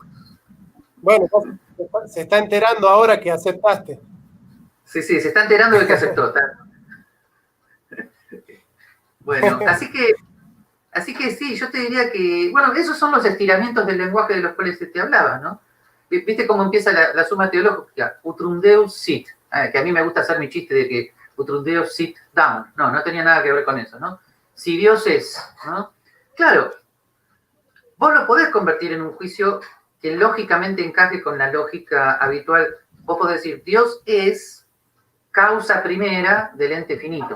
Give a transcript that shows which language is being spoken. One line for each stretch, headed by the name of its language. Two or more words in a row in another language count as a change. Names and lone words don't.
Spanish: Bueno, se está enterando ahora que aceptaste. Sí, se está enterando de que aceptó. Bueno, así que sí, yo te diría que, bueno, esos son los estiramientos del lenguaje de los cuales te hablaba, ¿no? ¿Viste cómo empieza la suma teológica?
Latin: Utrum Deus sit.
Spanish: Que a mí me gusta hacer mi chiste de que
Latin: Utrum Deus sit
Spanish: down. No, no tenía nada que ver con eso, ¿no? Si Dios es, ¿no? Claro, vos lo podés convertir en un juicio que lógicamente encaje con la lógica habitual. Vos podés decir, Dios es causa primera del ente finito.